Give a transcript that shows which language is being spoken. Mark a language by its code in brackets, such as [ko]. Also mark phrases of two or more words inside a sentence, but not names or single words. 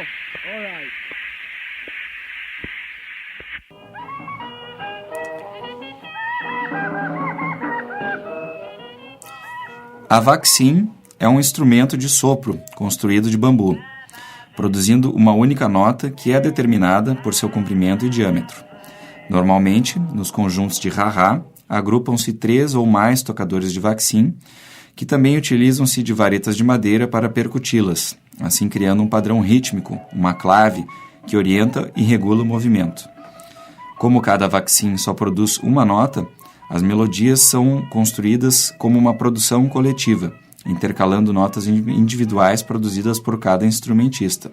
[en] All right. [pt] A vaccine é um instrumento de sopro construído de bambu, produzindo uma única nota que é determinada por seu comprimento e diâmetro. Normalmente, nos conjuntos de ha-ha, agrupam-se 3 ou mais tocadores de vaccine, que também utilizam-se de varetas de madeira para percuti-las, assim criando um padrão rítmico, uma clave, que orienta e regula o movimento. Como cada vaccine só produz uma nota, as melodias são construídas como uma produção coletiva, intercalando notas individuais produzidas por cada instrumentista.